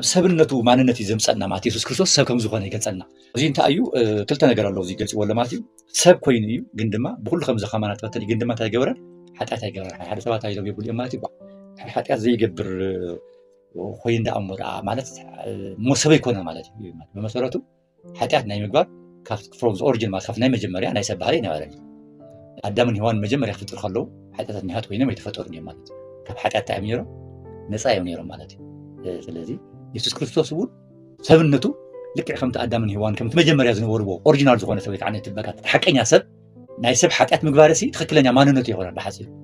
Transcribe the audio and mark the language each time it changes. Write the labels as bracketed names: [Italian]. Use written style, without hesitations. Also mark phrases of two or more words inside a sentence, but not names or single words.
[Tigrinya] ሰብነቱ ማንነት እዩ ዘምፀና ማለት የሱስ ክርስቶስ ሰብ ከም ዝኾነ ይገልፀልና እዚ እንታይ እዩ ክልተ ነገር ኣለዎ እዚ ገልፅዎ ማለት እዩ ሰብ ኮይኑ እዩ ግን ድማ ብኩሉ ከምዚ ኸማና ተፈተነ ግን ድማ እንታይ ገበረን ሓጢኣት ኣይገበረን ሓደ ሰባት ኣይሎም የብሉ እዮም ማለት እዩ ሓጢኣት ዘይገብር ኮይኑ ደኣሞ ማለት ሰብ ኣይኮነን ማለት እዩ ብመሰረቱ ሓጢኣት ናይ ምግባር [English] from the origin [Tigrinya] ማለት ካብቲ ናይ መጀመርያ ናይ ሰብ ባህሪ ይነበረ ኣዳምን ሔዋን መጀመርያ ክፍጥሩ ከለዉ ሓጢኣታት ኒሃት ኮይኖም ኣይተፈጠሩ እዮም ማለት እዩ ካብ ሓጢኣት እንታይ እዮም ነይሮም ነፃ እዮም ነይሮም ማለት እዩ ስለዚ የሱስ ክርስቶስ እውን ሰብነቱ ልክዕ ከምቲ ኣዳምን ሔዋን ከምቲ መጀመርያ ዝነበርዎ ኦሪጂናል ዝኾነ ሰብ ወይ ከዓ ትበካት ሓቀኛ ሰብ ናይ ሰብ ሓጢኣት ምግባር ሲ ትክክለኛ ማንነቱ ይኾነ ብሓፂሩ